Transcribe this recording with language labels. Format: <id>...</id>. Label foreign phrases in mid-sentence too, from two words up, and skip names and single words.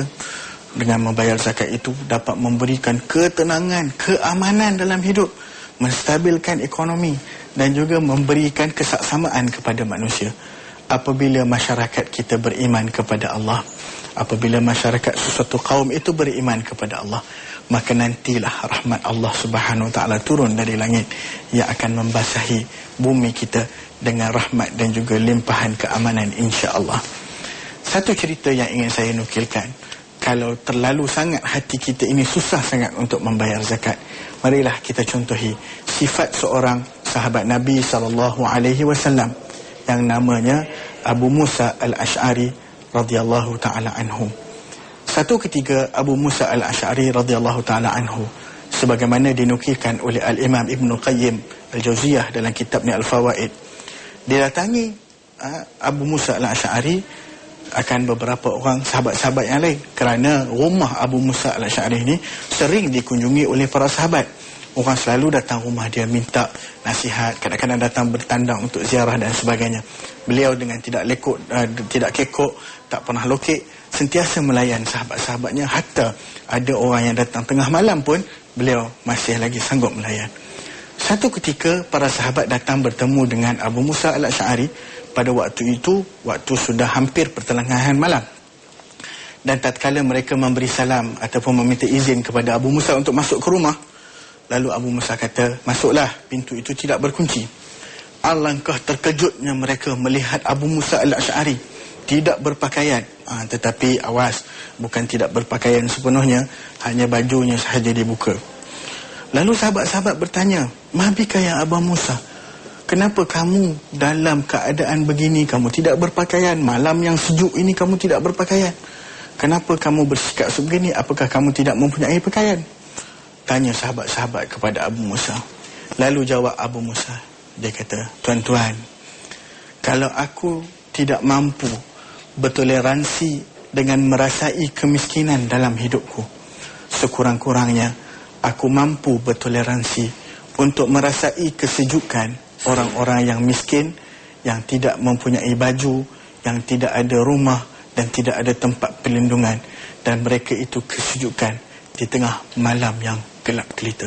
<ms>Dengan membayar zakat itu dapat memberikan ketenangan, keamanan dalam hidup, menstabilkan ekonomi dan juga memberikan kesaksamaan kepada manusia. Apabila masyarakat kita beriman kepada Allah, apabila masyarakat sesuatu kaum itu beriman kepada Allah, maka nantilah rahmat Allah</ms> <ar>سبحانه وتعالى</ar> <ms>turun dari langit yang akan membasahi bumi kita dengan rahmat dan juga limpahan keamanan,</ms> <ar>إن شاء الله.</ar> <ms>Satu cerita yang ingin saya nukilkan, kalau terlalu sangat hati kita ini susah sangat untuk membayar zakat, marilah kita contohi sifat seorang sahabat Nabi SAW yang namanya Abu Musa Al-Ash'ari</ms> <ar>رضي الله تعالى عنه.</ar> <ms>Satu ketika Abu Musa Al-Ash'ari</ms> <ar>رضي الله تعالى عنه,</ar> <ms>sebagaimana dinukilkan oleh Al-Imam Ibn Qayyim Al-Jauziyah dalam kitabnya Al-Fawaid, didatangi Abu Musa Al-Ash'ari akan beberapa orang sahabat-sahabat yang lain, kerana rumah Abu Musa Al-Ash'ari ini sering dikunjungi oleh para sahabat. Orang selalu datang rumah dia minta nasihat, kadang-kadang datang bertandang untuk ziarah dan sebagainya. Beliau dengan tidak kekok, tak pernah lokek, sentiasa melayan sahabat-sahabatnya. Hatta ada orang yang datang tengah malam pun beliau masih lagi sanggup melayan. Satu ketika para sahabat datang bertemu dengan Abu Musa Al-Ash'ari. Pada waktu itu, waktu sudah hampir pertengahan malam, dan tatkala mereka memberi salam ataupun meminta izin kepada Abu Musa untuk masuk ke rumah, lalu Abu Musa kata, masuklah, pintu itu tidak berkunci. Alangkah terkejutnya mereka melihat Abu Musa Al-Ash'ari tidak berpakaian. Tetapi awas, bukan tidak berpakaian sepenuhnya, hanya bajunya sahaja dibuka. Lalu sahabat-sahabat bertanya,</ms> <ar>ما بك يا أبو موسى,</ar> <ms>kenapa kamu dalam keadaan begini, kamu tidak berpakaian? Malam yang sejuk ini kamu tidak berpakaian. Kenapa kamu bersikap sebegini? Apakah kamu tidak mempunyai pakaian? Tanya sahabat-sahabat kepada Abu Musa. Lalu jawab Abu Musa, dia kata, tuan-tuan, kalau aku tidak mampu bertoleransi dengan merasai kemiskinan dalam hidupku, sekurang-kurangnya aku mampu bertoleransi untuk merasai kesejukan orang-orang yang miskin, yang tidak mempunyai baju, yang tidak ada rumah dan tidak ada tempat perlindungan, dan mereka itu kesejukan di tengah malam yang gelap gelita.</ms>